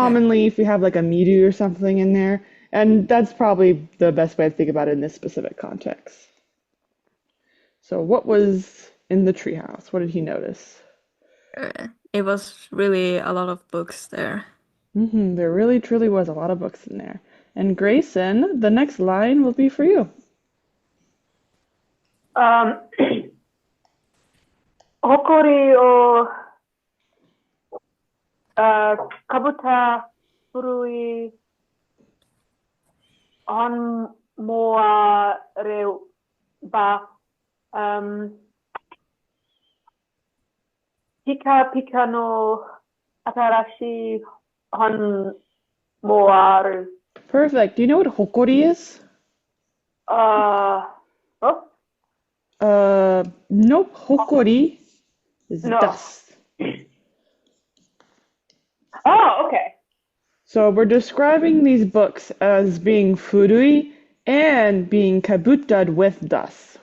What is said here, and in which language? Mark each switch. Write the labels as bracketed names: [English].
[English] commonly, if you have like a miru or something in there, and that's probably the best way to think about it in this specific context. So, what was in the treehouse? What did he notice? It was really a lot of books there. There really truly was a lot of books in there. And Grayson, the next line will be for you. [Japanese] あ誇りをかぶった古い本もあれば、ピカピカの新しい本もある。 [English] Perfect. Do you know what hokori is? あoh, Nope. Hokori is no. dust. Oh, okay. So we're describing these books as being furui and being kabutad with dust.